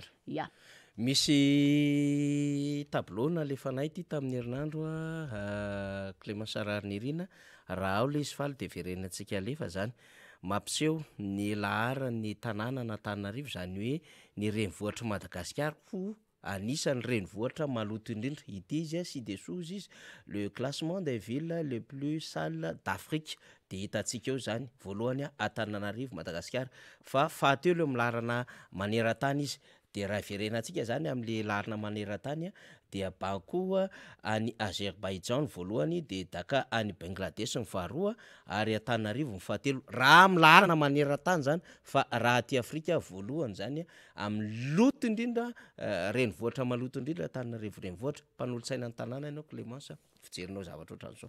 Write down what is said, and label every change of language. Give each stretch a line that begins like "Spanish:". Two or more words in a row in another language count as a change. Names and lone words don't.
Malagasy: misy tableau na le fanay ty tamin'ny herinandro Clémence Sararnirina raha ao le izy faly de verenantsika alefa zany mampiseho ny lahara ny tanàna na Antananarivo zany hoe ny renivohitra Madagasikara anisan'ny renivohitra maloto indrindra ity izy sy de sous izy
French: le classement des villes les plus sales d'Afrique
Malagasy: de hitantsika eo zany voalohany Antananarivo Madagasikara fa fahatelo eo milarana maneran-tany izy de raha verenantsika zany am'le larina maneran-tany de Bakou any Azerbaïdjan voalohany de Dhaka any Bangladesh ny faharoa ary Antananarivo ny fahatelo raha am'larina maneran-tany zany fa raha aty Afrika voalohany zany amin'ny loto indrindra renivohitra maloto indrindra Antananarivo renivohitra mpanolo-tsaina ny tanàna ianao Clémence fijerinao zavatra ohatran'izao